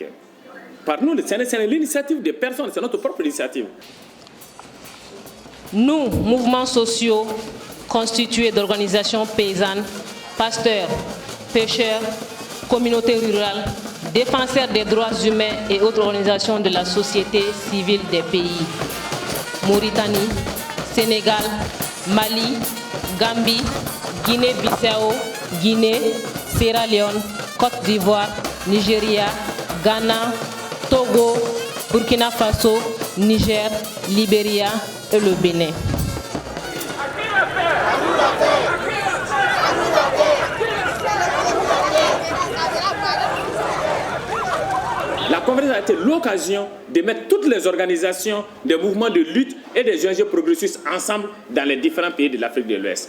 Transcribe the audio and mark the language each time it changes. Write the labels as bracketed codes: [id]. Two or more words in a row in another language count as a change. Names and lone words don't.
[fr] Par nous, c'est l'initiative des personnes, c'est notre propre initiative. Nous, mouvements sociaux constitués d'organisations paysannes, pasteurs, pêcheurs, communautés rurales, défenseurs des droits humains et autres organisations de la société civile des pays Mauritanie, Sénégal, Mali, Gambie, Guinée-Bissau, Guinée, Sierra Leone, Côte d'Ivoire, Nigeria, Ghana, Togo, Burkina Faso, Niger, Libéria et le Bénin. La conférence a été l'occasion de mettre toutes les organisations, des mouvements de lutte et des ONG progressistes ensemble dans les différents pays de l'Afrique de l'Ouest.